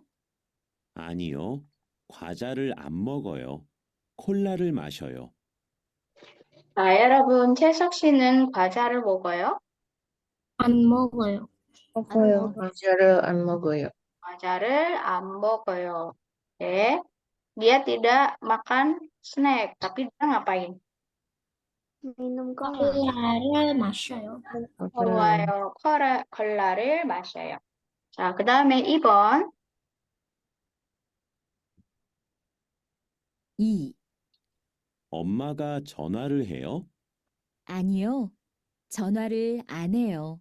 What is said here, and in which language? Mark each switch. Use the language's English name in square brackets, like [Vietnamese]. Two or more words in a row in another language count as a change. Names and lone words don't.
[Korean] 아니요. 과자를 안 먹어요. 콜라를 마셔요. 자, 여러분, 채석 씨는 과자를 먹어요? 안 먹어요. 먹어요. 과자를 안 먹어요. 과자를 안 먹어요. 네. [Indonesian] Dia tidak makan snack, tapi dia ngapain? minum [Korean] 콜라를 마셔요. 좋아요. 콜라를 마셔요. 자, 그 다음에 2번. 2. 엄마가 전화를 해요? 아니요. 전화를 안 해요.